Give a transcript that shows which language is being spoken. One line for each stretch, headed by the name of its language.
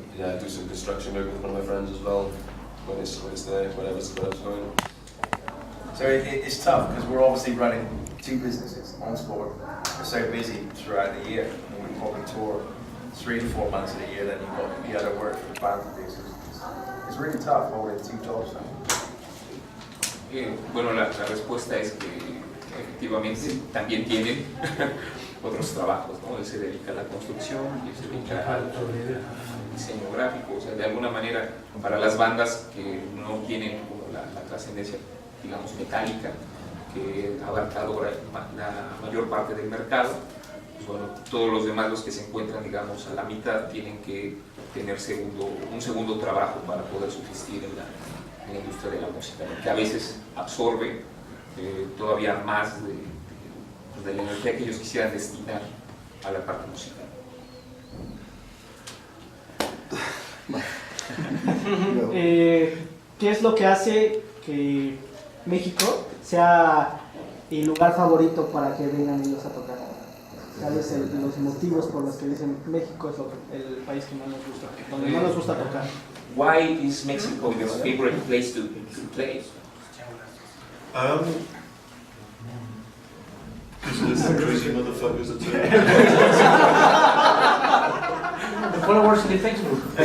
English: yeah, I do some construction work with one of my friends as well. When it's there, whatever's going. So it's tough because we're obviously running 2 businesses. Onslaught, we're so busy throughout the year. I mean, we probably tour 3 to 4 months of the year, then you've got the other work for the band to do. So it's really tough holding 2 jobs now.
Spanish: Bueno, la respuesta es que efectivamente también tienen otros trabajos, ¿no? Él se dedica a la construcción y él se dedica al diseño gráfico, o sea, de alguna manera para las bandas que no tienen como la trascendencia, digamos, metálica, que ha abarcado la mayor parte del mercado, pues bueno, todos los demás, los que se encuentran, digamos, a la mitad, tienen que tener un segundo trabajo para poder subsistir en la industria de la música, ¿no? Que a veces absorbe todavía más de la energía que ellos quisieran destinar a la parte musical. ¿Qué es lo que hace que México sea el lugar favorito para que vengan ellos a tocar? ¿Cuáles son los motivos por los que dicen México es el país que más nos gusta, donde más nos gusta tocar?
English: Why is Mexico your favorite place to play? Because there's the crazy motherfuckers that followers in the Facebook.